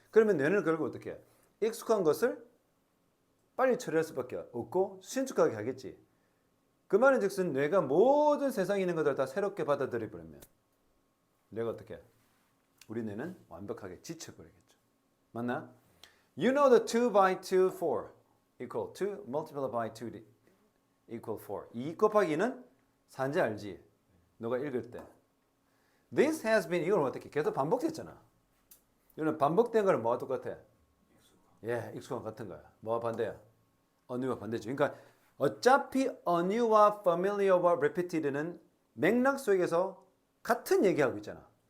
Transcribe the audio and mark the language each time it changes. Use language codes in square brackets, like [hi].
[ko] 그러면 뇌는 결국 어떻게 해? 익숙한 것을 빨리 처리할 수밖에 없고 신축하게 하겠지. 그 말은 즉슨 뇌가 모든 세상에 있는 것들 다 새롭게 받아들여 버리면 뇌가 어떻게 해? 우리 뇌는 완벽하게 지쳐버리겠죠. 맞나? [en] You know the 2 by 2 4 equal 2 multiplied by 2 equal 4. [ko] 2 곱하기 2는 4인지 알지? 너가 읽을 때. [en] This has been [ko] 이걸 어떻게 계속 반복됐잖아. 이거는 반복된 거는 뭐가 똑같아? 예, 익숙한 같은 거야. 뭐가 반대야? unew와 반대죠. 그러니까 어차피 unew와 familiar와 repeated는 맥락 속에서 같은 얘기하고 있잖아.